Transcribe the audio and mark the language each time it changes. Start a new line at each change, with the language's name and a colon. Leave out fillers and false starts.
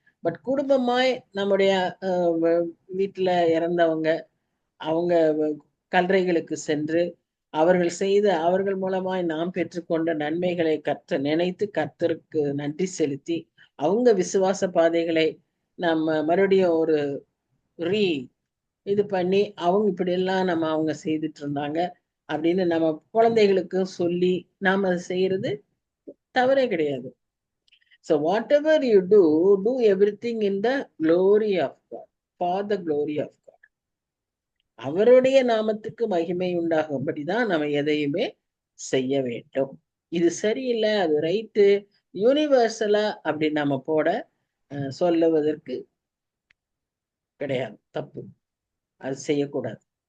Tamil: But குடும்பமாய் நம்முடைய வீட்டுல இறந்தவங்க அவங்க கல்லறைகளுக்கு சென்று அவர்கள் மூலமாய் நாம் பெற்றுக்கொண்ட நன்மைகளை நினைத்து கர்த்தருக்கு நன்றி செலுத்தி அவங்க விசுவாச பாதைகளை நம்ம மறுபடியும் ஒரு இது பண்ணி அவங்க இப்படி எல்லாம் அவங்க செய்துட்டு இருந்தாங்க அப்படின்னு நம்ம குழந்தைகளுக்கு சொல்லி நாம அதை செய்யறது தவறே கிடையாது.
English: So whatever you do everything in the glory of God, for the glory of God.
Tamil: அவருடைய நாமத்துக்கு மகிமை உண்டாகும்படிதான் நம்ம எதையுமே செய்ய வேண்டும். இது சரியில்லை, அது ரைட்டு, யூனிவர்சலா அப்படி நம்ம சொல்லுவதற்கு கிடையாது, தப்பு. அது செய்யக்கூடாது.